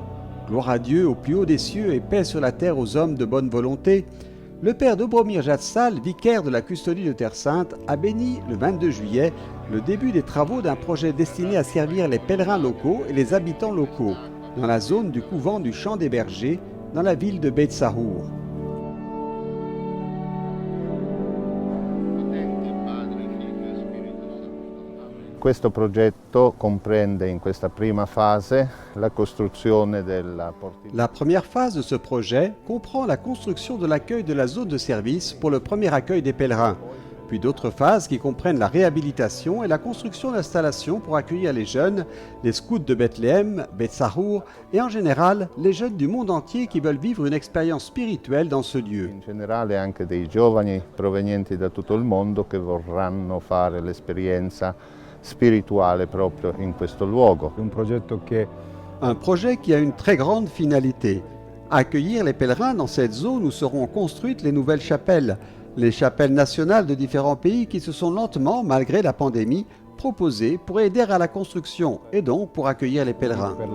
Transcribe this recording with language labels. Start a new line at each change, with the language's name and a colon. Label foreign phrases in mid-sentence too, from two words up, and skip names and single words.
French: gloire à Dieu au plus haut des cieux et paix sur la terre aux hommes de bonne volonté, le père Dobromir Jatsal, vicaire de la custodie de Terre Sainte, a béni le 22 juillet le début des travaux d'un projet destiné à servir les pèlerins locaux et les habitants locaux, dans la zone du couvent du Champ des Bergers, dans la ville de Beit Sahur.
Italian: Questo progetto comprende in questa prima fase la costruzione della portina.
French: La première phase de ce projet comprend la construction de l'accueil de la zone de service pour le premier accueil des pèlerins, puis d'autres phases qui comprennent la réhabilitation et la construction d'installations pour accueillir les jeunes, les scouts de Bethléem, Beit Sahur et en général les jeunes du monde entier qui veulent vivre une expérience spirituelle dans ce lieu.
Italian: In generale anche dei giovani provenienti da tutto il mondo che vorranno fare l'esperienza spirituale proprio in questo luogo.
French: Un projet qui a une très grande finalité, accueillir les pèlerins dans cette zone où seront construites les nouvelles chapelles, les chapelles nationales de différents pays qui se sont lentement, malgré la pandémie, proposées pour aider à la construction et donc pour accueillir les pèlerins.